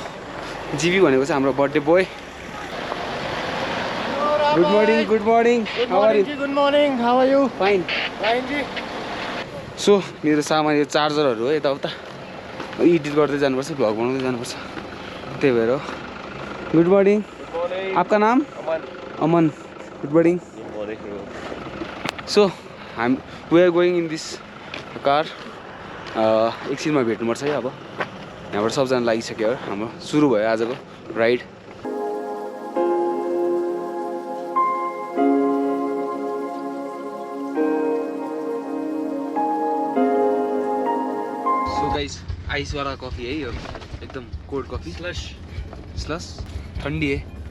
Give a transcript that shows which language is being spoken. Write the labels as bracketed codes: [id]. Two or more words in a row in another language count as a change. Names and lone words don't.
[ne] जीबी भनेको चाहिँ हाम्रो बर्थडे बोय। [en] Good morning. Good morning. How are you? Good morning. How are you? फाइन। Fine ji. [ne] सो मेरो सामान यो चार्जरहरू हो, यताउता एडिट गर्दै जानुपर्छ, भ्लग बनाउँदै जानुपर्छ, त्यही भएर हो। [en] Good morning. [hi] आपका नाम? [en] अमन। Good morning. So we are going in this car. [ne] एकछिनमा भेट्नुपर्छ है। अब यहाँबाट सबजना लागिसक्यो, हाम्रो सुरु भयो आजको राइड। [en] So guys [hi] आइसवाला कफी है यो, एकदम [en] cold coffee, [hi] स्लस ठन्डी है।